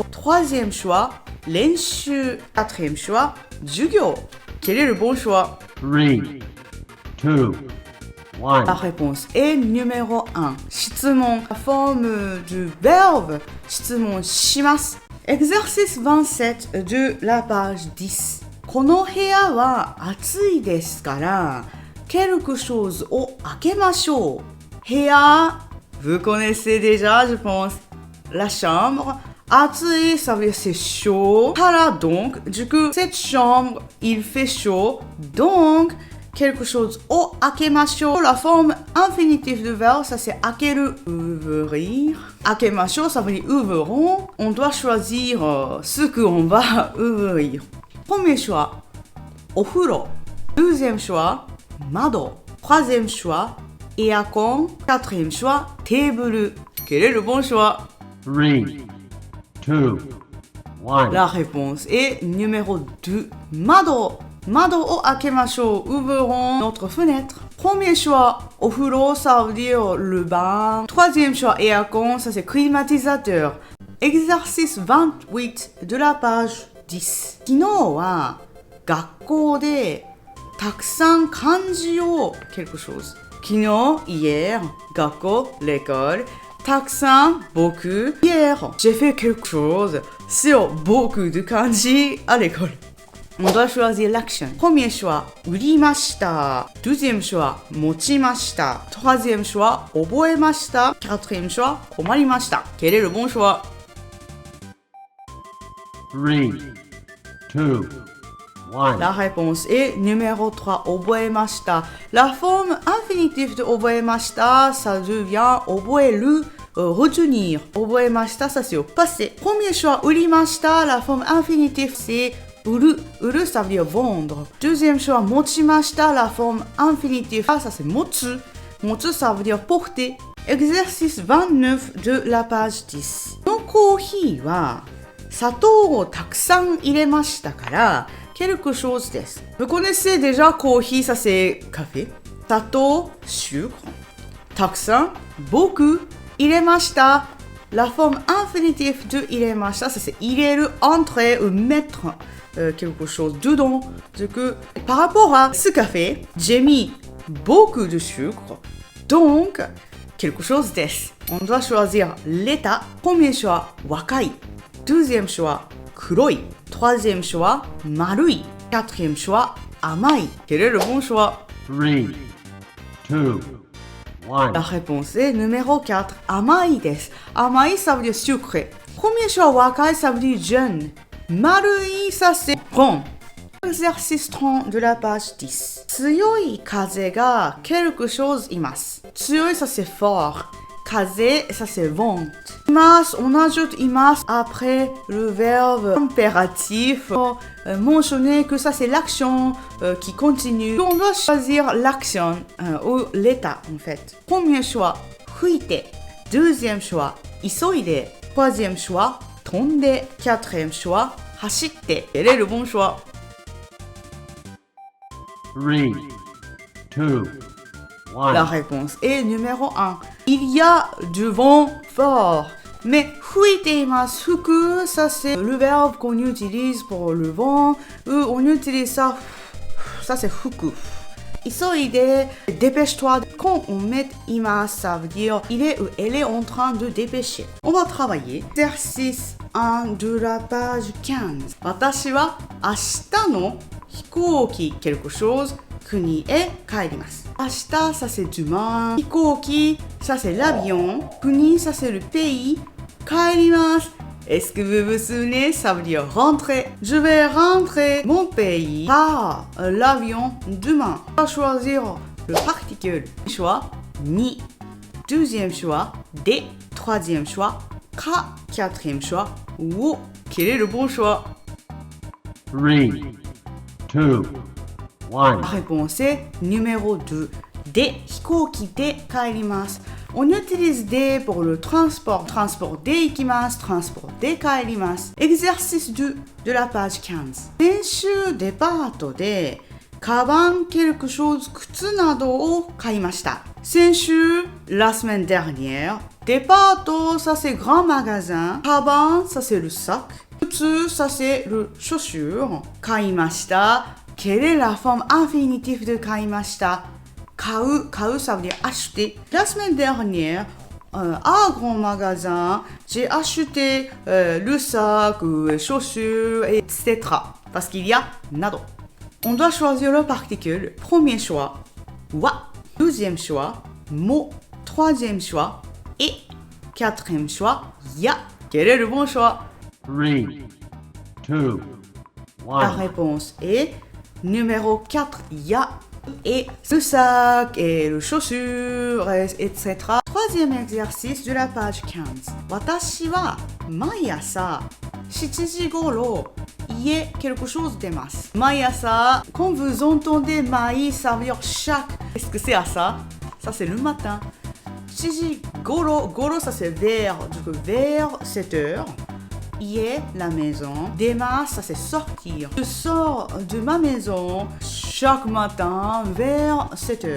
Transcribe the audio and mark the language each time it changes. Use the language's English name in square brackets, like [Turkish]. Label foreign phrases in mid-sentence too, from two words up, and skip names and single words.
[French] Troisième choix, renshu. Quatrième choix, jugyo. Quel est le bon choix? 3, 2, 1. La réponse est numéro 1. Shitsumon, la forme du verbe, [Japanese] 質問します. [French] Exercice 27 de la page 10. [Japanese] この部屋は暑いですから、 [French] quelque chose [Japanese] を開けましょう。部屋、 [French] vous connaissez déjà, je pense, la chambre. [Japanese] 暑い, [French] ça veut dire c'est chaud. から donc, du coup, cette chambre, il fait chaud. Donc, quelque chose [Japanese] を開けましょう. [French] La forme infinitive du verbe, ça c'est 開ける, ouvrir. [Japanese] 開けましょう, [French] ça veut dire ouvrons. On doit choisir ce qu'on va ouvrir. Premier choix, [Japanese] お風呂. [French] Deuxième choix, 窓. Troisième choix, [Japanese] エアコン. [French] Quatrième choix, [Japanese] テーブル. [French] Quel est le bon choix? 3, 2, 1. La réponse est numéro 2, [Japanese] 窓. 窓を開けましょう. [French] Ouvrons notre fenêtre. Premier choix, [Japanese] お風呂, [French] ça veut dire le bain. Troisième choix, [Japanese] エアコン, [French] ça c'est climatisateur. Exercice 28 de la page 10. [Japanese] 昨日は学校でたくさん漢字を [French] quelque chose. 昨日 hier 学校 l'école たくさん beaucoup hier j'ai fait quelque chose sur beaucoup de kanji à l'école. On doit choisir l'action. Premier choix 売りました。Deuxième choix 持ちました。Troisième choix 覚えました。Quatrième choix 困りました。Quel est le bon choix? 3, 2, 1. La réponse est numéro 3, [Japanese] 覚えました. [French] La forme infinitive de 覚えました, ça devient 覚える, retenir. [Japanese] 覚えました, [French] ça c'est au passé. Premier choix, [Japanese] 売りました, [French] la forme infinitive c'est 売る. [Japanese] 売る, [French] ça veut dire vendre. Deuxième choix, [Japanese] 持ちました, [French] la forme infinitive, ça c'est 持つ. [Japanese] 持つ, [French] ça veut dire porter. Exercice 29 de la page 10. [Japanese] このコーヒーは砂糖をたくさん入れましたから、 [French] quelque chose [Japanese] です。 [French] Vous connaissez déjà [Japanese] コーヒー, [French] ça c'est café. 砂糖, sucre. たくさん, beaucoup. [Japanese] 入れました. [French] La forme infinitive de 入れました, ça c'est 入れる, entrer ou mettre quelque chose dedans. Du coup, par rapport à ce café, j'ai mis beaucoup de sucre. Donc, quelque chose です. On doit choisir l'état. Premier choix, [Japanese] 若い. [French] Deuxième choix, [Japanese] 黒い. [French] Troisième choix, [Japanese] 丸い. [French] Quatrième choix, [Japanese] 甘い. [French] Quel est le bon choix? 3, 2, 1. La réponse est numéro 4, [Japanese] 甘いです. 甘い, [French] ça veut dire sucré. Premier choix, [Japanese] 若い, [French] ça veut dire jeune. [Japanese] 丸い, [French] ça c'est bon. Exercice 30 de la page 10. [Japanese] 強い風が [French] quelque chose [Japanese] います. 強い, [French] ça c'est fort. 風, ça c'est vent. Imas, on ajoute imas après le verbe impératif pour mentionner que ça c'est l'action qui continue. On doit choisir l'action ou l'état en fait. Premier choix, [Japanese] 吹いて. [French] Deuxième choix, [Japanese] 急いで. [French] Troisième choix, [Japanese] 飛んで. [French] Quatrième choix, [Japanese] 走って. [French] Quel est le bon choix? 3, 2, 1. La réponse est numéro 1. Il y a du vent fort. [Japanese] Mais 吹いています。 [French] 吹く、ça c'est le verbe qu'on utilise pour le vent. On utilise ça c'est 吹く。急いで、dépêche-toi. Quand on met います、ça veut dire il est ou elle est en train de dépêcher. On va travailler. Exercice 1 de la page 15. [Japanese] 私は明日の飛行機 [French] quelque chose [Japanese] 国へ帰ります。 [French] 明日 ça c'est demain. 飛行機 ça c'est l'avion. 国 ça c'est le pays. 帰ります。Est-ce que vous vous souvenez? Ça veut dire rentrer. Je vais rentrer mon pays par l'avion demain. On va choisir le particule. Choix ni. Deuxième choix des. Troisième choix ka. Quatrième choix wo. Quel est le bon choix? 3, 2, 1. La réponse est numéro 2. Des. [Japanese] 飛行機で帰ります。 [French] On utilise des pour le transport. [Japanese] Transport で行きます, transport で帰ります. [French] Exercice 2 de la page 15. [Japanese] 先週デパートでカバン [French] quelque chose [Japanese] 靴などを買いました。 [French] 先週 la semaine dernière. デパート ça c'est grand magasin. カバン ça c'est le sac. 靴 ça c'est le chaussure. 買いました。Quelle est la forme infinitive de 買いました？買う ça veut dire acheter. La semaine dernière, à grand magasin, j'ai acheté le sac, les chaussures, etc. Parce qu'il y a nado. On doit choisir le particule. Premier choix, wa. Deuxième choix, mo. Troisième choix, et. Quatrième choix, ya. Quel est le bon choix? 3, 2, La 1. réponse est numéro 4, ya. Et le sac et le chaussure, etc. Troisième exercice de la page 15. [Japanese] 私は毎朝7時頃家 [French] quelque chose [Japanese] 出ます。 [French] 毎朝 quand vous entendez 毎 ça veut dire chaque. Est-ce que c'est à ça? Ça c'est le matin. 7 時頃 ça c'est vers 7 heures. Hier, la maison. Démarre, ça c'est sortir. Je sors de ma maison chaque matin vers 7 heures.